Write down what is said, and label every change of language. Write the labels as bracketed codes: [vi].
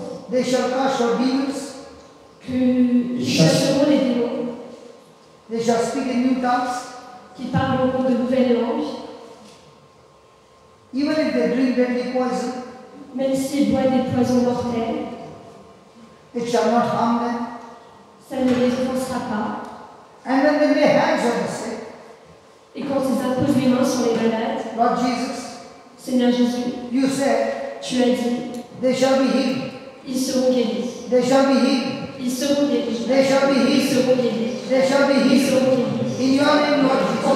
[en] they shall cast out demons, [fr] que chasseront les démons, [en] they shall speak in new tongues, [fr] qui parleront de nouvelles langues, [en] even if they drink deadly poison, [fr] même s'ils boivent des poisons mortels, [en] it shall not harm them. [fr] ça ne les offensera pas. [en] And when they lay hands on the sick, [fr] Et quand ils imposent les mains sur les malades, [en] Lord Jesus, [fr] Seigneur Jésus, [en] you said, [fr] tu as dit, [en] they shall be healed, [fr] ils seront guéris. [en] they shall be healed, [fr] Ils seront guéris. [en] they shall be [fr] Ils [en] healed, [fr] seront guéris. [en] they shall be [fr] Ils [en] healed. [fr] seront guéris. [en] In your name, Lord [fr] En